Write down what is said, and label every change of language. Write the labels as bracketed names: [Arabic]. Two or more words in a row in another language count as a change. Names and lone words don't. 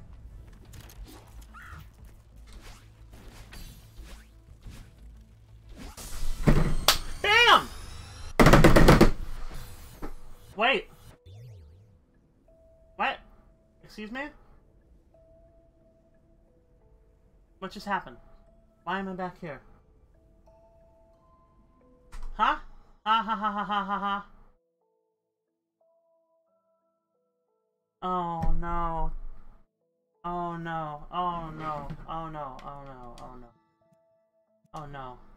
[English] BAM! Wait. What? Excuse me? What just happened? Why am I back here? Huh? Ha ha ha ha ha ha ha. Oh no. Oh no. Oh no. Oh no. Oh no. Oh no. Oh no.